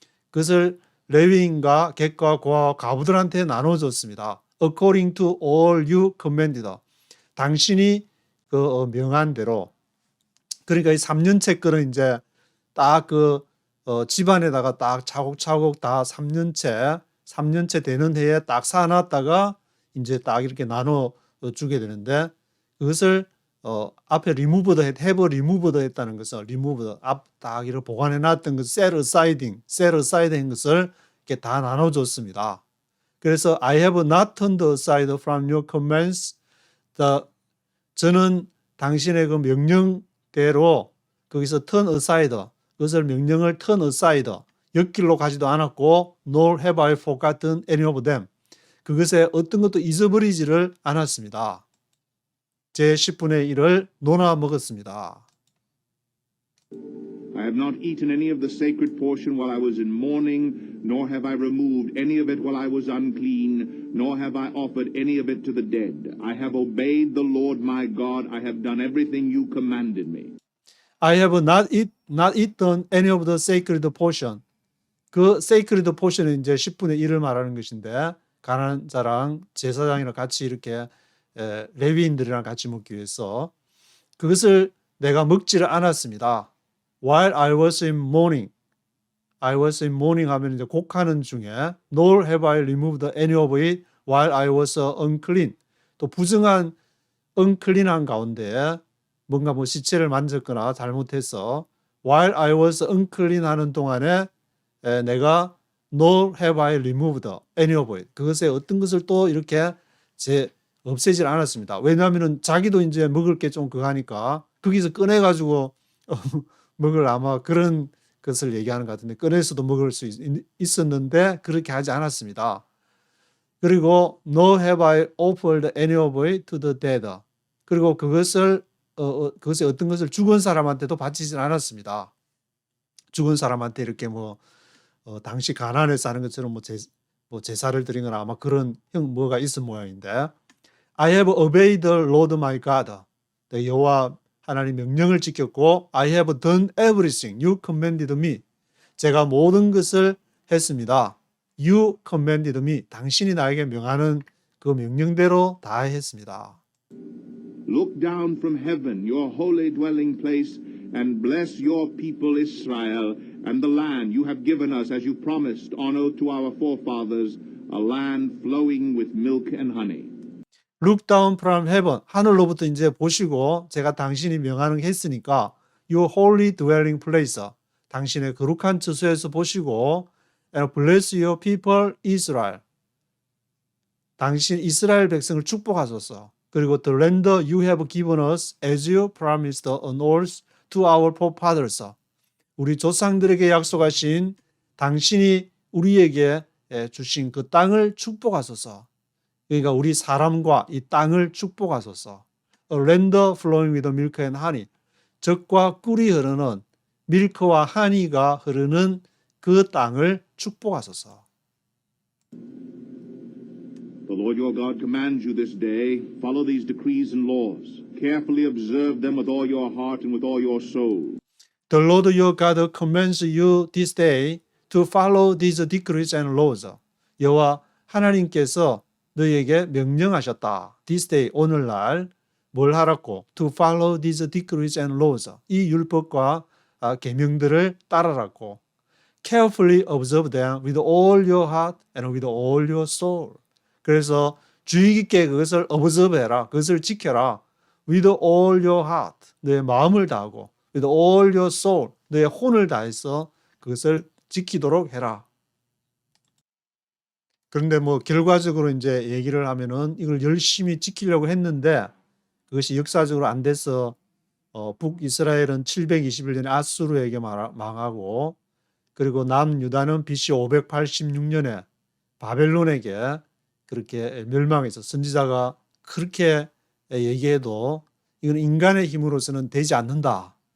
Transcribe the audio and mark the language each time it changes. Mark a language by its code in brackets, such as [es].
[ko] 그것을 레위인과 객과 고아와 과부들한테 나눠줬습니다. [en] According to all you commanded. [ko] 당신이 그 명한 대로. 그러니까 이 3년째 거는 이제 딱 집안에다가 딱 차곡차곡 다 3년째 되는 해에 딱 사놨다가 이제 딱 이렇게 나눠 주게 되는데 그것을 앞에 [en] have removed [ko] 했다는 것은 removed 딱 이렇게 보관해 놨던 것 set aside 한 것을 이렇게 다 나눠 줬습니다. [en] 그래서 I have not turned aside from your commands. [ko] 저는 당신의 그 명령대로 거기서 turn aside 그것을 명령을 turn aside 옆길로 가지도 않았고 [en] nor have I forgotten any of them. [ko] 그것에 어떤 것도 잊어버리지를 않았습니다. 제 10분의 1을 논아 먹었습니다. [en] I have not eaten any of the sacred portion while I was in mourning, nor have I removed any of it while I was unclean, nor have I offered any of it to the dead. I have obeyed the Lord my God. I have done everything you commanded me. I have not eaten any of the sacred portion. [ko] 그 sacred portion은 이제 10분의 1을 말하는 것인데 가난한 자랑 제사장이랑 같이 이렇게 레위인들이랑 같이 먹기 위해서 그것을 내가 먹지를 않았습니다. [en] While I was in mourning, I was in mourning [ko] 하면 이제 곡하는 중에 [en] nor have I removed any of it while I was unclean. [ko] 또 부정한 unclean한 가운데 뭔가 뭐 시체를 만졌거나 잘못해서 [en] while I was unclean [ko] 하는 동안에 내가 [en] nor have I removed any of it. [ko] 그것의 어떤 것을 또 이렇게 없애질 않았습니다. 왜냐하면은 자기도 이제 먹을 게 좀 그거 하니까 거기서 꺼내가지고 먹을 아마 그런 것을 얘기하는 것 같은데 꺼내서도 먹을 수 있었는데 그렇게 하지 않았습니다. [en] 그리고 nor have I offered any of it to the dead. [ko] 그리고 그것의 어떤 것을 죽은 사람한테도 바치진 않았습니다. 죽은 사람한테 이렇게 당시 가난해서 하는 것처럼 제사를 드린 건 아마 그런 뭐가 있은 모양인데 [en] I have obeyed the Lord my God. [ko] 여호와 하나님 명령을 지켰고 [en] I have done everything you commanded me. [ko] 제가 모든 것을 했습니다. [en] You commanded me. [ko] 당신이 나에게 명하는 그 명령대로 다 했습니다. [en] Look down from heaven, your holy dwelling place, and bless your people Israel and the land you have given us as you promised on oath to our forefathers, a land flowing with milk and honey. Look down from heaven. [ko] 하늘로부터 이제 보시고 제가 당신이 명하는 게 했으니까 [en] your holy dwelling place. [ko] 당신의 거룩한 처소에서 보시고 [en] and bless your people Israel. [ko] 당신 이스라엘 백성을 축복하소서. [en] 그리고 the land you have given us as you promised on oath to our forefathers. [ko] 우리 조상들에게 약속하신 당신이 우리에게 주신 그 땅을 축복하소서. 그러니까 우리 사람과 이 땅을 축복하소서. [en] A land flowing with milk and honey. [ko] 젖과 꿀이 흐르는 밀크와 하니가 흐르는 그 땅을 축복하소서. [en] The Lord your God commands you this day, follow these decrees and laws. Carefully observe them with all your heart and with all your soul. The Lord your God commands you this day to follow these decrees and laws. [ko] 여호와 하나님께서 너희에게 명령하셨다. [en] This day, [ko] 오늘날 뭘 하라고? [en] To follow these decrees and laws. [ko] 이 율법과 계명들을 따르라고. [en] Carefully observe them with all your heart and with all your soul. [ko] 그래서 주의 깊게 그것을 observe해라. 그것을 지켜라. [en] With all your heart. [ko] 너의 마음을 다하고 [en] with all your soul. [ko] 너의 혼을 다해서 그것을 지키도록 해라. 그런데 결과적으로 이제 얘기를 하면은 이걸 열심히 지키려고 했는데 그것이 역사적으로 안 돼서 북이스라엘은 721년에 아수르에게 망하고 그리고 남유다는 BC 586년에 바벨론에게 그렇게 멸망해서 선지자가 그렇게 얘기해도 이건 인간의 힘으로서는 되지 않는다.